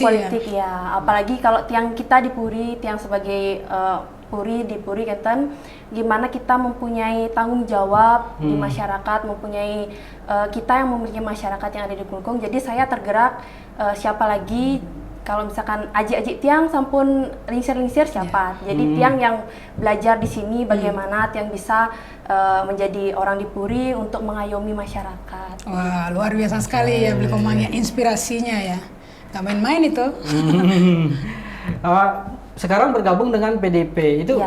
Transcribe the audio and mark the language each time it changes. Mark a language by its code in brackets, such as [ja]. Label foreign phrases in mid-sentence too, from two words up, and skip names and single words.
[id] ya. Apalagi kalau tiang kita di Puri, tiang sebagai Puri di Puri Kenten, gimana kita mempunyai tanggung jawab di masyarakat, mempunyai kita yang memiliki masyarakat yang ada di Klungkung. Jadi saya tergerak, siapa lagi kalau misalkan [ban] aji-aji tiang sampun lingsir-lingsir [id] siapa. Jadi tiang yang belajar di sini bagaimana tiang bisa menjadi orang di Puri untuk mengayomi masyarakat. Wah, luar biasa sekali ya Blikomang ya, inspirasinya ya. Gak main-main itu. Sekarang bergabung dengan PDIP, itu